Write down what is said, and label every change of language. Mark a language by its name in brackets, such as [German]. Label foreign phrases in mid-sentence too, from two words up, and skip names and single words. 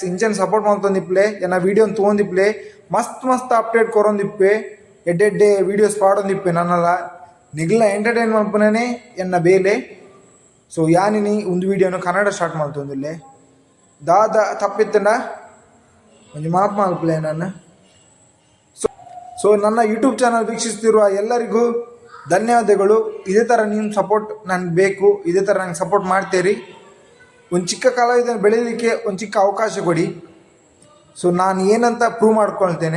[Tulu] ಇಂಚನ್ ಸಪೋರ್ಟ್ ಮಾಡ್ತಂದಿಪ್ಲೆ ಎನ್ನ ವೀಡಿಯೋನ ತೊಗೊಂದಿಪ್ಲೆ ಮಸ್ತ್ ಮಸ್ತ್ ಅಪ್ಡೇಟ್ ಕೊರೊಂದಿಪ್ಪೆ ಎಡ್ಡೆಡ್ಡೆ ವೀಡಿಯೋಸ್ ಪಾಡೊಂದಿಪ್ಪೆ ನನ್ನಲ್ಲ ನಿಗ್ಲ ಎಂಟರ್ಟೈನ್ ಮಾಡ್ಪನೇ ಎನ್ನ ಬೇಲೆ. ಸೊ ಯಾನಿನಿ ಒಂದು ವೀಡಿಯೋನು ಕನ್ನಡ ಸ್ಟಾರ್ಟ್ ಮಾಡ್ತಂದಿಲ್ಲೆ ದಾದ ತಪ್ಪಿತ್ತಂಡ ಒಂದು ಮಾತು ಮಲ್ಪಲೆ ನಾನು. [Kannada] ಸೊ ನನ್ನ ಯೂಟ್ಯೂಬ್ ಚಾನಲ್ ವೀಕ್ಷಿಸ್ತಿರುವ ಎಲ್ಲರಿಗೂ ಧನ್ಯವಾದಗಳು. ಇದೇ ಥರ ನಿಮ್ಮ ಸಪೋರ್ಟ್ ನನಗೆ ಬೇಕು, ಇದೇ ಥರ ನಂಗೆ ಸಪೋರ್ಟ್ ಮಾಡ್ತೀರಿ. ಒಂದು ಚಿಕ್ಕ ಕಲಾವಿದನ ಬೆಳೀಲಿಕ್ಕೆ ಒಂದು ಚಿಕ್ಕ ಅವಕಾಶ ಕೊಡಿ. ಸೊ ನಾನು ಏನಂತ ಪ್ರೂವ್ ಮಾಡ್ಕೊಳ್ತೇನೆ.